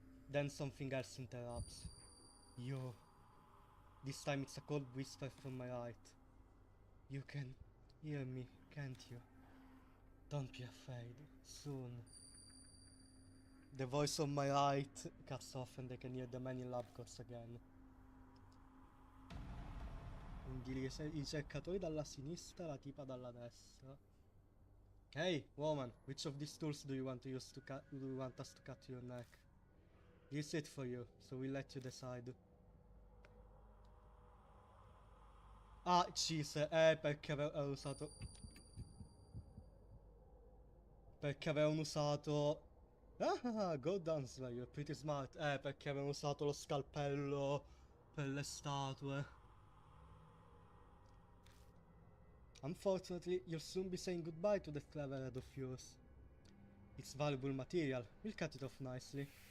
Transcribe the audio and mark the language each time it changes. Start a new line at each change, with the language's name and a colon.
English: Then something else interrupts. You. This time it's a cold whisper from my right. You can hear me, can't you? Don't be afraid. Soon. The voice on my right cuts off and I can hear the man in lab coats again.
Italian: Quindi i ricercatori dalla sinistra, la tipa dalla destra.
English: Hey, woman, which of these tools do you want to use to do you want us to cut your neck? Here's it for you, so we'll let you decide.
Italian: Ah, cheese, perché avevo usato... Perché avevano usato...
English: Ah, go Dunsler, you're pretty smart.
Italian: Perché avevano usato lo scalpello per le statue.
English: Unfortunately, you'll soon be saying goodbye to that clever head of yours. It's valuable material. We'll cut it off nicely.